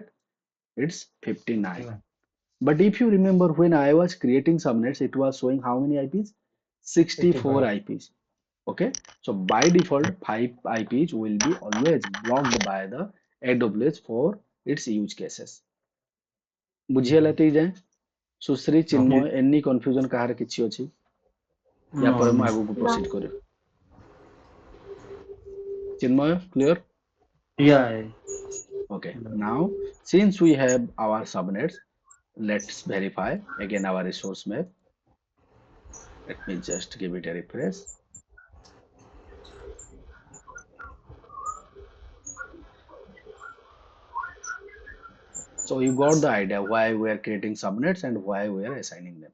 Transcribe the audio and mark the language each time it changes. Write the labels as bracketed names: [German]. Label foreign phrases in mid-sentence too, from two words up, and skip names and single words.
[English] It's 59. But if you remember, when I was creating subnets, it was showing how many IPs? 64 IPs. Okay, so by default 5 IPs will be always blocked by the AWS for its use cases. [Odia] ବୁଝିହେଲା ଏତିକି ଯାଏଁ? ସୁଶ୍ରୀ ଚିନ୍ମୟ [English] any confusion [Odia] କାହାର କିଛି ଅଛି? या ପରେ ମୁଁ ଆଗକୁ proceed କରିବି. ଚିନ୍ମୟ, [English] clear? Yeah. Okay, now since we have our subnets, let's verify again our resource map. Let me just give it a refresh. So you got the idea why we are creating subnets and why we are assigning them.